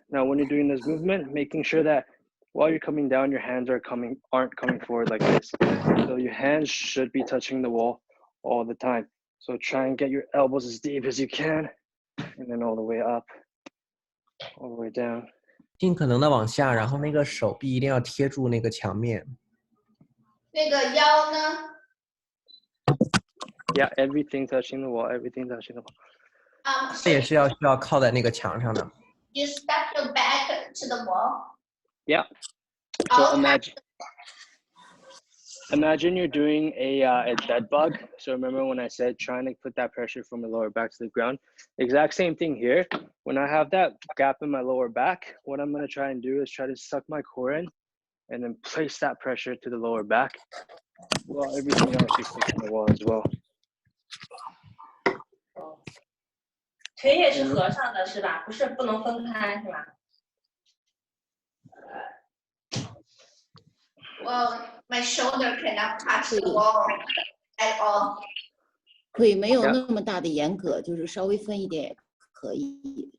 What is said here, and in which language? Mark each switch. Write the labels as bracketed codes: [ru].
[en] Now, when you're doing this movement, making sure that while you're coming down, your hands aren't coming forward like this. So your hands should be touching the wall all the time. So try and get your elbows as deep as you can, and then all the way up, all the way down. [zh] 尽可能的往下，然后那个手臂一定要贴住那个墙面。那个腰呢？ [en] Yeah, everything touching the wall, everything touching the wall. [zh] 这也是需要靠在那个墙上的。 [en] You stuck your back to the wall. Yeah. So Okay. imagine you're doing a dead bug. So remember when I said trying to put that pressure from the lower back to the ground? Exact same thing here. When I have that gap in my lower back, what I'm going to try and do is try to suck my core in and then place that pressure to the lower back while everything else is sticking to the wall as well. [zh] 腿也是合上的是吧？不是不能分开是吧？ [en] Well, my shoulder cannot touch the wall at all. [zh] 腿没有那么大的严格，就是稍微分一点也可以。